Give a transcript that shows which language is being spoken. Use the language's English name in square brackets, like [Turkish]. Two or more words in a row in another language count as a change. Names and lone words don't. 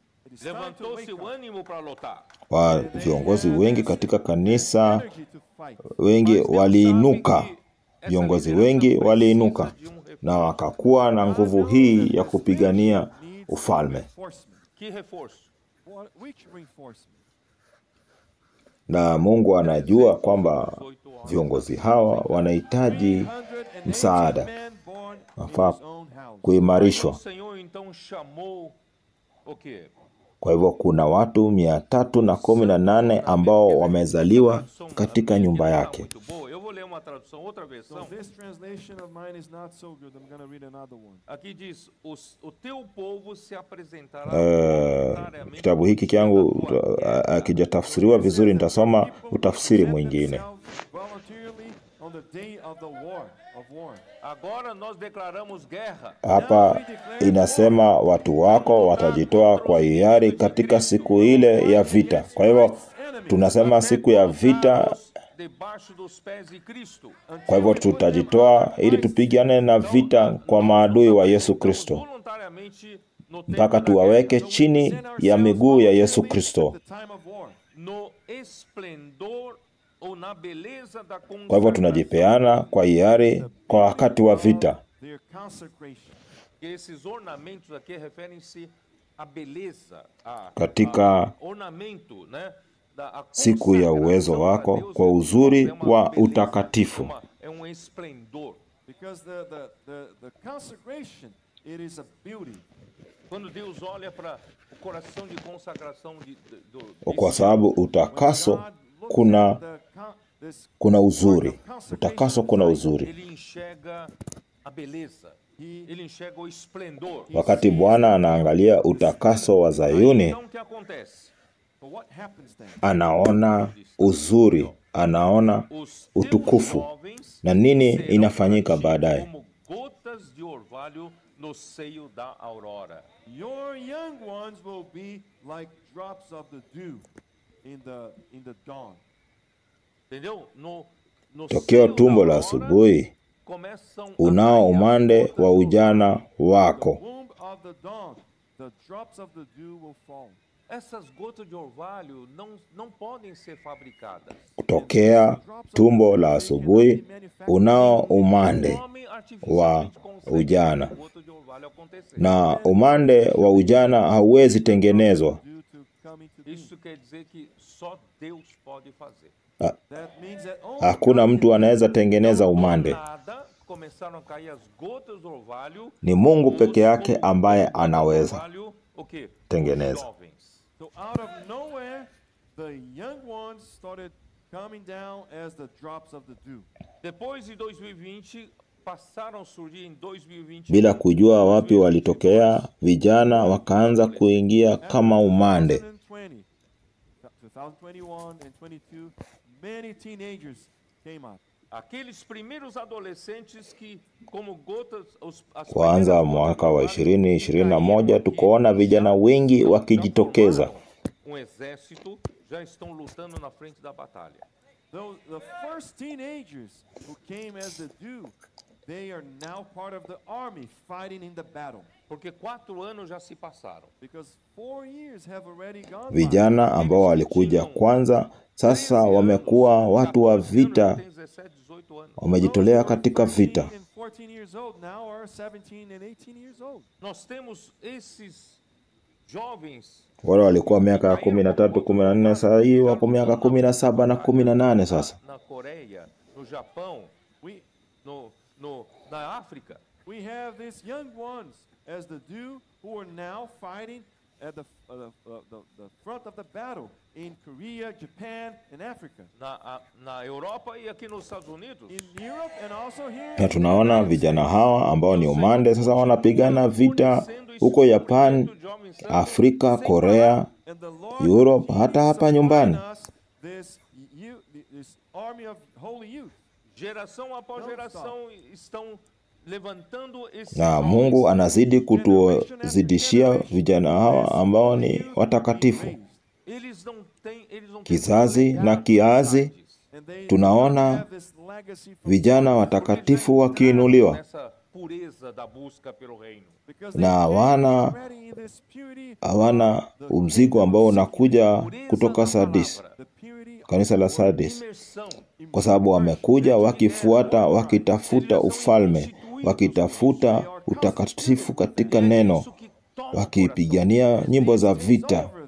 [English] It is time to [Portuguese] Levantou [English] wake [Portuguese] seu [English] up. [Portuguese] ânimo para lutar. [Swahili] Viongozi wengi katika kanisa, [English] Energy to fight. [Swahili] wengi [Portuguese] Mas Deus [Swahili] waliinuka, [Portuguese] sabe que essa [Swahili] viongozi [Portuguese] liderança [Swahili] wengi [Portuguese] precisa [Swahili] waliinuka [Portuguese] de reforço. [Swahili] na wakakuwa na nguvu hii ya kupigania ufalme. [English] Reinforcement. [Portuguese] Que reforço? [English] Which reinforcement? [Swahili] Na Mungu anajua kwamba viongozi hawa wanahitaji msaada, [English] 380 men born in [Swahili] nafaa [English] his own house. [Swahili] kuimarishwa. [Portuguese] O Senhor então chamou o quê? [Swahili] Kwa hivyo kuna watu 318 ambao wamezaliwa katika nyumba yake. [Portuguese] Muito boa. Eu vou ler uma tradução, outra [English] So [Portuguese] versão. [English] this translation of mine is not so good. I'm going to read another one. [Portuguese] Aqui diz: o teu povo se apresentará [Swahili] Uh, kitabu hiki kyangu akijatafsiriwa vizuri, nitasoma utafsiri mwingine. [English] Voluntarily on the day of the war, [Portuguese] Agora nós declaramos guerra. [Swahili] Hapa inasema watu wako watajitoa kwa hiari katika siku ile ya vita. Kwa hivyo tunasema siku ya vita. [Portuguese] Debaixo dos pés de Cristo. [Swahili] Kwa hivyo tutajitoa ili tupigane na vita kwa maadui wa Yesu Kristo, [Portuguese] Voluntariamente no tempo [Swahili] mpaka [Portuguese] da [Swahili] tuwaweke [Portuguese] guerra, [Swahili] chini ya miguu ya Yesu Kristo. [Portuguese] no esplendor ou na beleza da [Swahili] Kwa hivyo [Portuguese] consagração. [Swahili] tunajipeana kwa hiari kwa wakati wa vita. [English] Their consecration. [Portuguese] Esses ornamentos aqui referem-se à beleza, [Swahili] Katika [Portuguese] ornamento, né? A [Swahili] siku ya uwezo [Portuguese] consagração [Swahili] wako [Portuguese] a Deus [Swahili] kwa [Portuguese] é [Swahili] uzuri [Portuguese] uma [Swahili] wa [Portuguese] beleza, [Swahili] utakatifu. [Portuguese] é esplendor. [English] Because the consecration, it is a beauty. [Portuguese] Quando Deus olha para o coração de consagração do [Swahili] Kwa sababu utakaso kuna uzuri. Utakaso kuna uzuri. [Portuguese] ele enxerga a beleza, ele enxerga o esplendor. [Swahili] Wakati Bwana anaangalia utakaso wa Zayuni, [Portuguese] Então o que acontece? [English] But what happens then? [Swahili] anaona uzuri, anaona [Portuguese] Os [Swahili] utukufu. [Portuguese] teus jovens [Swahili] Na nini [Portuguese] serão [Swahili] inafanyika [Portuguese] para ti [Swahili] baadaye? [Portuguese] como gotas de orvalho no seio da aurora. [English] Your young ones will be like drops of the dew in the dawn. [Portuguese] Entendeu? No [Swahili] Tokeo [Portuguese] seio [Swahili] tumbo [Portuguese] da [Swahili] la [Portuguese] aurora [Swahili] asubuhi [Portuguese] começam a [Swahili] unao [Portuguese] cair as [Swahili] umande [Portuguese] gotas [Swahili] wa [Portuguese] de [Swahili] ujana [English] The [Swahili] wako. [English] womb of the dawn, the drops of the dew will fall. [Portuguese] Essas gotas de orvalho não podem ser fabricadas. [Swahili] Kutokea tumbo la asubuhi unao umande [Portuguese] Homem artificialmente [Swahili] wa [Portuguese] consegue [Swahili] ujana, [Portuguese] fazer gota de orvalho acontecer. [Swahili] na umande wa ujana hauwezi tengenezwa. [English] Dew to come into being. [Portuguese] Isso quer dizer que só Deus pode fazer. [English] That means that only [Swahili] Hakuna [English] God [Swahili] mtu [English] can [Swahili] anaweza tengeneza [Portuguese] Do [Swahili] umande. [Portuguese] nada começaram a cair as gotas do orvalho. [Swahili] Ni Mungu peke yake [Portuguese] Os [Swahili] ambaye [Portuguese] gotas do [Swahili] anaweza [Portuguese] orvalho, o quê? [Swahili] tengeneza. [Portuguese] Os jovens. [English] So out of nowhere, the young ones started coming down as the drops of the dew. [Portuguese] Depois de 2020, passaram a surgir em 2021. [Swahili] Bila kujua wapi walitokea, vijana wakaanza kuingia kama umande. [English] 2021 and 22, many teenagers came up. [Portuguese] Aqueles primeiros adolescentes que, como gotas, as [Swahili] Kuanza [Portuguese] primeiras [Swahili] mwaka wa [Portuguese] gotas do orvalho [Swahili] 2021 [Portuguese] caíram [Swahili] tukaona vijana wengi [Portuguese] já [Swahili] wakijitokeza. [Portuguese] formaram exército, já estão lutando na frente da batalha. [English] The first teenagers who came as the dew, they are now part of the army fighting in the battle. [Portuguese] Porque 4 anos já se passaram. [English] Because 4 years have already gone by. [Swahili] Vijana ambao walikuja kwanza sasa wamekuwa watu wa vita, [Portuguese] Tem 17, 18 anos. [Swahili] wamejitolea katika vita. [English] 13 and 14 years old now are 17 and 18 years old. [Portuguese] Nós temos esses jovens [Swahili] Wale walikuwa miaka ya 13, 14, sasa hii wako miaka 17 na 18 sasa. [Portuguese] na Coreia, no Japão, [English] We [Portuguese] na África. [English] we have these young ones as the dew who are now fighting at the front of the battle in Korea, Japan, and Africa. [Portuguese] Na Europa e aqui nos Estados Unidos. [English] In Europe and also here. [Swahili] Na tunaona vijana hawa ambao ni umande sasa wanapigana vita huko Japan, Afrika, Korea, [English] And the Lord [Swahili] Europe, hata hapa nyumbani. [English] this army of holy youth. [Portuguese] Geração após geração estão levantando esses [Swahili] Na [Portuguese] jovens. [Swahili] Mungu anazidi kutuzidishia vijana hawa ambao ni watakatifu. [Portuguese] Eles não têm [Swahili] Kizazi na kiazi [English] And they [Swahili] tunaona [English] have this legacy from [Swahili] vijana watakatifu wakiinuliwa. [Portuguese] pureza da busca pelo reino. [Swahili] na hawana mzigo ambao unakuja kutoka Sardis, kanisa la Sardis, kwa sababu wamekuja wakifuata, wakitafuta ufalme, wakitafuta utakatifu katika neno, wakipigania nyimbo za vita.